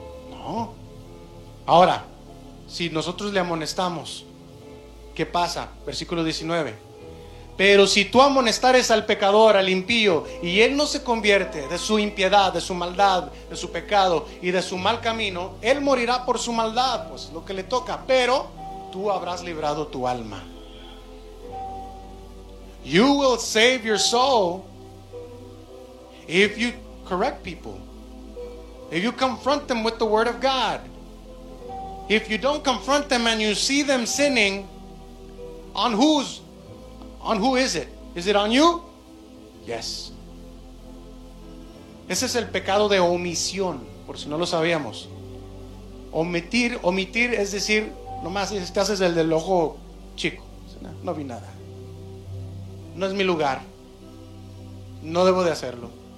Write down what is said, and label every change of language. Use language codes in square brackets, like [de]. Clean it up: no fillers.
[es] No. Ahora, si nosotros le amonestamos, ¿qué pasa? Versículo 19. Pero si tú amonestares al pecador, al impío, y él no se convierte de su impiedad, de su maldad, de su pecado y de su mal camino, él morirá por su maldad, pues lo que le toca. Pero tú habrás librado tu alma. [en] You will save your soul if you correct people. If you confront them with the word of God. If you don't confront them and you see them sinning, on who is it? Is it on you? Yes. [es] Ese es el pecado de omisión, por si no lo sabíamos. Omitir es decir, nomás te haces el del ojo chico. No vi nada. No es mi lugar. No debo de hacerlo.